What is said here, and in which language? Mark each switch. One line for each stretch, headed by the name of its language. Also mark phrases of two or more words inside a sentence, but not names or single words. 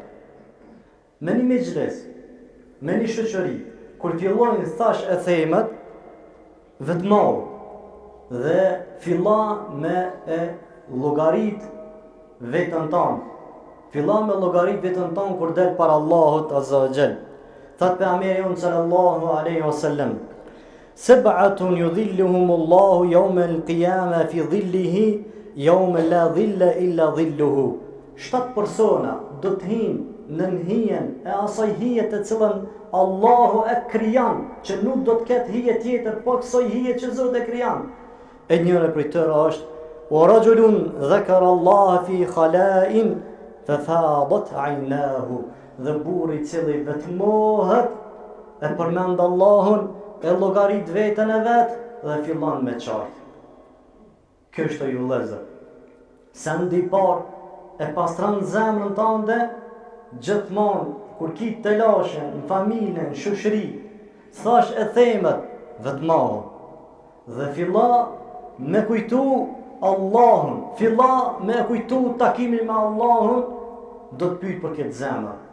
Albanian: Me një mejlis, me një shoqëri, kur fillojnë thash e thejmet, vetmohu dhe filla me e llogarit vetën tonë. Filla me llogarit vetën tonë kur del para Allahut
Arabic: عز وجل.
Albanian: Thot pejgamberi
Arabic: صلى الله عليه وسلم: سبعة يظلهم الله يوم القيامة في ظله يوم لا ظل إلا ظله."
Albanian: 7 persona do të hinë në hijen e asaj hije të cilën Allahu e krijon, që nuk do të ketë hije tjetër po kësaj hije që Zoti e krijon. E njëra prej tyre është
Arabic: ورجل ذكر الله في خلاء ففاضت عيناه.
Albanian: Dhe burri i cili vetmohet e përmend Allahun, e llogarit veten e vet dhe fillon me qartë. Kjo është ju vëllezër. Sendi i parë e pastron zemrën tënde gjithmonë kur ki të lashe në familje, në shoqëri, thash e themet vetmohu dhe filla me kujtu Allahun, filla me kujtu takimin me Allahun, do të pyet për këtë zemër.